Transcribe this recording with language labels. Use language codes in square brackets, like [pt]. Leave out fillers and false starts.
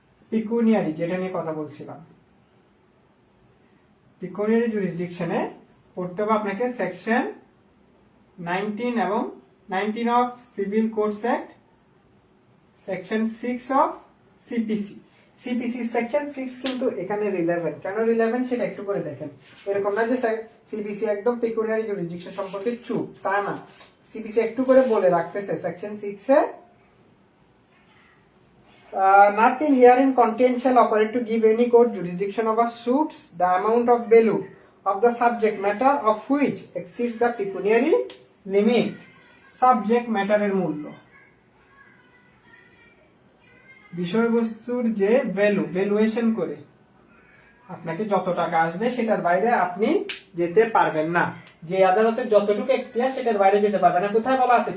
[bn] পিকুনিয়ারি, যেটা নিয়ে কথা বলছিলাম, পিকুনিয়ারি জুরিসডিকশনে পড়তে হবে আপনাকে সেকশন 19 এবং 19 of civil codes act, section 6 of CPC. CPC section 6 কিন্তু এখানে রিলেভেন্ট। কেন রিলেভেন্ট সেটা একটু করে দেখেন। এরকম না যে সিপিসি একদম পিকুনিয়ারি জুরিসডিকশন সম্পর্কে চুপ, তা না। সিপিসি একটু করে বলে রাখতেছে section 6 A [en] nothing herein contained shall operate to give any court jurisdiction over suits the amount of value of the subject matter of which exceeds the pecuniary limit. [bn] Subject ম্যাটারের মূল্য, বিষয়বস্তুর যে ভ্যালুয়েশন করে আপনাকে যত টাকা আসবে সেটার বাইরে আপনি যেতে পারবেন না। যে আদালতে যতটুকু এখতিয়ার সেটার বাইরে যেতে পারবেন না। কোথায় বলা আছে?